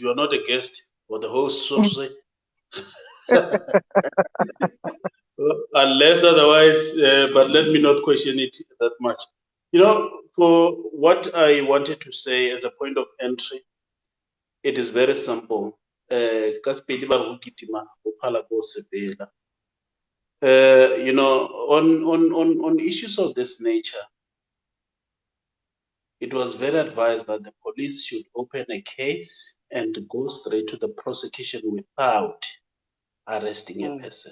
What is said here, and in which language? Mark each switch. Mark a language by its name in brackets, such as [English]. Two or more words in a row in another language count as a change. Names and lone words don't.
[English] You are not a guest or the host, so to say. Unless otherwise, but let me not question it that much. You know, for what I wanted to say as a point of entry, it is very simple. [Southern Sotho] Ka Sepedi ba re ho kitima, ho phala ko sepela. [English] You know, on issues of this nature, it was very advised that the police should open a case and go straight to the prosecution without arresting a person.